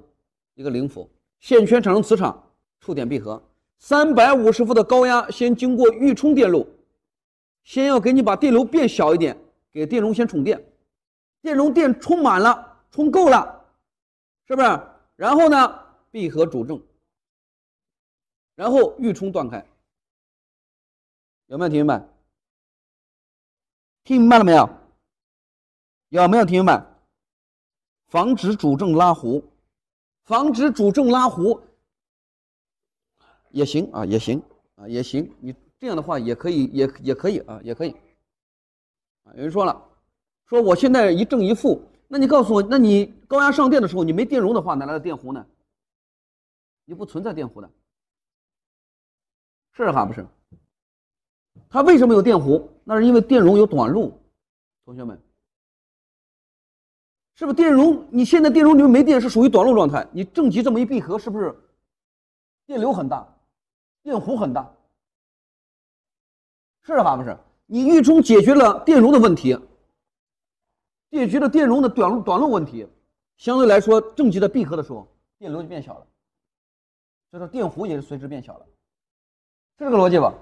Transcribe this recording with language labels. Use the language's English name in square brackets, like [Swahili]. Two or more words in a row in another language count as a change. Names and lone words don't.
[Chinese] 一個0伏，線圈產生磁場，觸點閉合。350伏的高壓先經過預充電路，先要給你把電流變小一點，給電容先充電，電容電充滿了，充夠了，是不是？然後呢，閉合主正，然後預充斷開。有沒有聽明白？ 聽明白了沒有？有沒有聽明白？防止主正拉弧。防止主正拉弧也行啊，也行啊，也行。你這樣的話也可以，也可以啊，也可以。啊，有人說了，說我現在一正一負，那你告訴我，那你高壓上電的時候，你沒電容的話，哪來的電弧呢？你不存在電弧的，是還不是？它為什麼有電弧？那是因為電容有短路，同學們。是不是電容？你現在電容裡面沒電，是屬於短路狀態。你正極這麼一閉合，是不是電流很大，電弧很大？是還不是？你預充解決了電容的問題，解決了電容的短路問題，相對來說正極的閉合的時候，電流就變小了，所以說電弧也是隨之變小了，是這個邏輯吧？